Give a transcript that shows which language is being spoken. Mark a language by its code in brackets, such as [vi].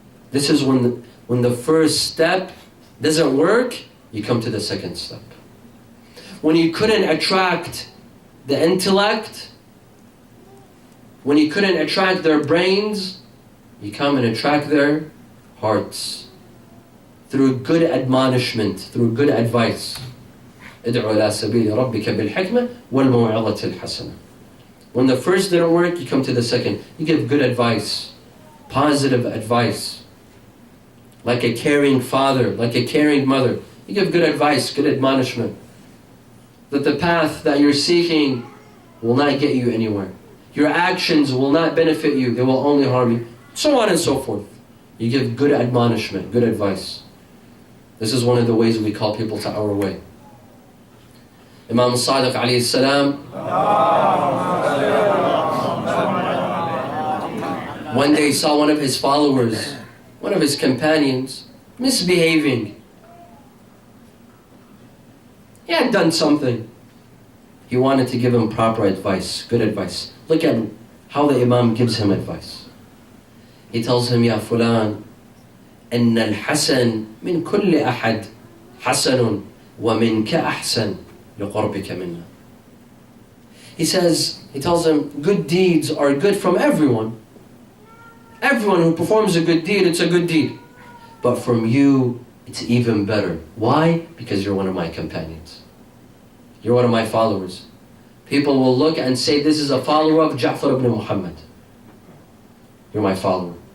[en] This is when the first step doesn't work, you come to the second step. When you couldn't attract the intellect, when you couldn't attract their brains, you come and attract their hearts. Through good admonishment, through good advice. [ar] ادعو إلى سبيل ربك بالحكمة والموعظة الحسنة. [en] When the first didn't work, you come to the second. You give good advice, positive advice. Like a caring father, like a caring mother. You give good advice, good admonishment. That the path that you're seeking will not get you anywhere. Your actions will not benefit you, they will only harm you. So on and so forth. You give good admonishment, good advice. This is one of the ways we call people to our way. Imam Sadiq alayhi salam, one day saw one of his followers, one of his companions, misbehaving. He had done something. He wanted to give him proper advice, good advice. Look at how the Imam gives him advice. He tells him, [ar] Ya Fulan, إن الحسن من كل أحد حسن ومنك أحسن لقربك منا. [en] He tells him, good deeds are good from everyone. Everyone who performs a good deed, it's a good deed. But from you, it's even better. Why? Because you're one of my companions. You're one of my followers. People will look and say, this is a follower of Ja'far ibn Muhammad. You're my follower.